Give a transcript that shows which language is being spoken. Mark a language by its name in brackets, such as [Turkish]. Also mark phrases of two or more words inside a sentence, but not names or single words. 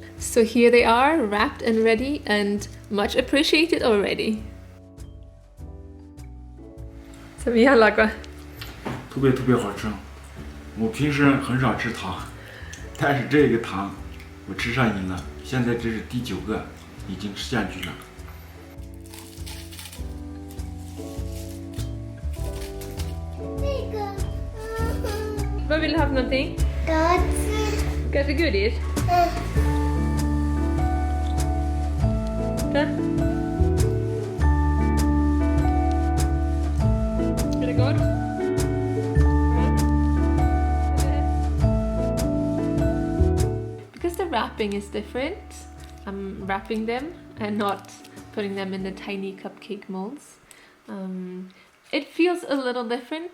[English] So here they are, wrapped and ready, and much appreciated already. [Chinese] 怎么样，老公？特别好吃。我平时很少吃糖，但是这个糖我吃上瘾了。现在这是第9个，已经吃下去了。 [Swedish] Vad vill du ha för någonting? Kanske godis? Där. Är det gott? [English] Because the wrapping is different, I'm wrapping them and not putting them in the tiny cupcake molds. It feels a little different.